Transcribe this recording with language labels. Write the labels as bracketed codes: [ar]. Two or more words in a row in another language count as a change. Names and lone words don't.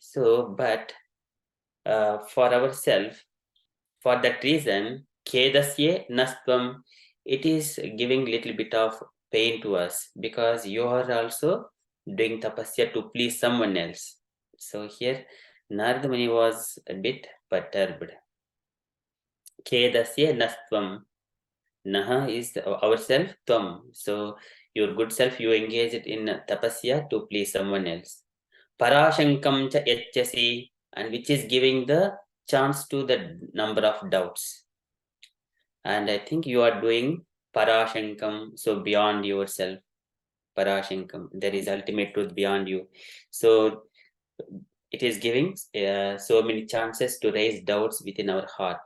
[en] So, but for ourselves, for that reason, [sa] Kedasya Nastvam, [en] it is giving little bit of pain to us because you are also doing tapasya to please someone else. So here, Narada Muni was a bit perturbed. [sa] Kedasya Nastvam. [en] Naha is ourself, Tvam. So your good self, you engaged in tapasya to please someone else. [sa] Parashankam cha yachasi, [en] and which is giving the chance to the number of doubts. And I think you are doing parashankam, so beyond yourself. Parashankam, there is ultimate truth beyond you. So it is giving so many chances to raise doubts within our heart.